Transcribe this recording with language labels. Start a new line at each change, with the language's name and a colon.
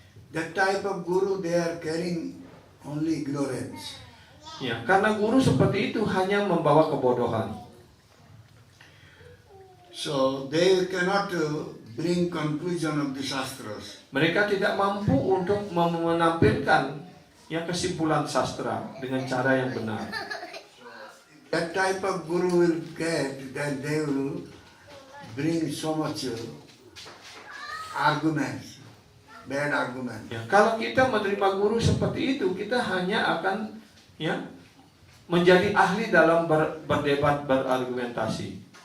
English: That type of guru, they are carrying only ignorance.
Indonesian: Ya, karena guru seperti itu hanya membawa kebodohan.
English: So they cannot bring conclusion of the shastras.
Indonesian: Mereka tidak mampu untuk menampilkan yang kesimpulan sastra dengan cara yang benar.
English: That type of guru will get, then they will bring so much arguments, bad arguments.
Indonesian: Ya, kalau kita menerima guru seperti itu, kita hanya akan, ya, menjadi ahli dalam berdebat, berargumentasi.